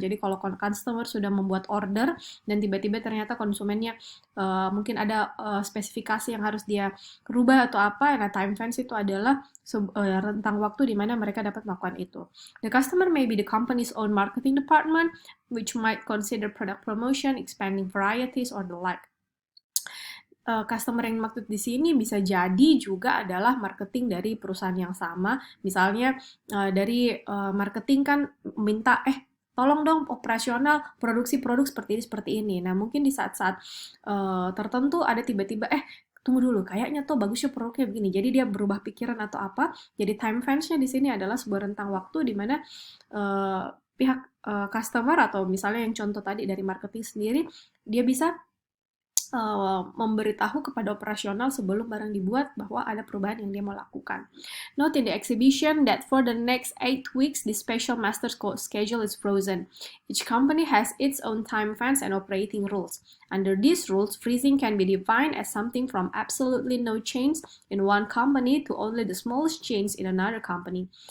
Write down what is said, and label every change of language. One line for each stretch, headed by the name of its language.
Indonesian: Jadi kalau customer sudah membuat order dan tiba-tiba ternyata konsumennya mungkin ada spesifikasi yang harus dia rubah atau apa, nah time fence itu adalah rentang waktu di mana mereka dapat melakukan itu.
English: The customer may be the company's own marketing department, which might consider product promotion, expanding varieties, or the like.
Indonesian: Customer yang maksud di sini bisa jadi juga adalah marketing dari perusahaan yang sama. Misalnya dari marketing kan minta tolong dong operasional produksi produk seperti ini. Nah, mungkin di saat-saat tertentu ada tiba-tiba tunggu dulu, kayaknya tuh bagusnya produknya begini. Jadi dia berubah pikiran atau apa. Jadi time fence-nya di sini adalah sebuah rentang waktu di mana pihak customer atau misalnya yang contoh tadi dari marketing sendiri, dia bisa memberitahu kepada operasional sebelum barang dibuat bahwa ada perubahan yang dia mau lakukan.
English: Note in the exhibition that for the next 8 weeks, the special master schedule is frozen. Each company has its own time fence and operating rules. Under these rules, freezing can be defined as something from absolutely no change in one company to only the smallest change in another company.